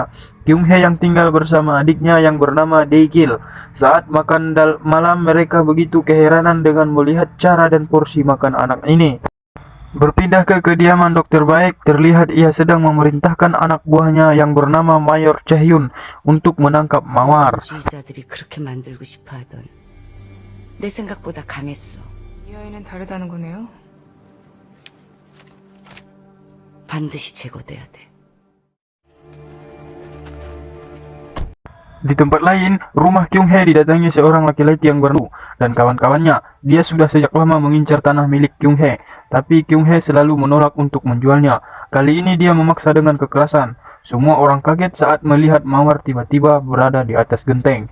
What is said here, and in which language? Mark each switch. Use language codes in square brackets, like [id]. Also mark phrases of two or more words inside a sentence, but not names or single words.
[id] Kyung Hee yang tinggal bersama adiknya yang bernama Dae-gil. Saat makan malam, mereka begitu keheranan dengan melihat cara dan porsi makan anak ini. Berpindah ke kediaman Dokter Baik, terlihat ia sedang memerintahkan anak buahnya yang bernama Mayor Chaehyun untuk menangkap Mawar. [ko] 주의자들이 그렇게 만들고 싶어 하던 내 생각보다 강했어. 이 아이는 다르다는 거네요. 반드시 제거돼야 돼. [id] Di tempat lain, rumah Kyung Hee didatangi seorang laki-laki yang bernama dan kawan-kawannya. Dia sudah sejak lama mengincar tanah milik Kyung Hee, tapi Kyung Hee selalu menolak untuk menjualnya. Kali ini dia memaksa dengan kekerasan. Semua orang kaget saat melihat Mawar tiba-tiba berada di atas genteng.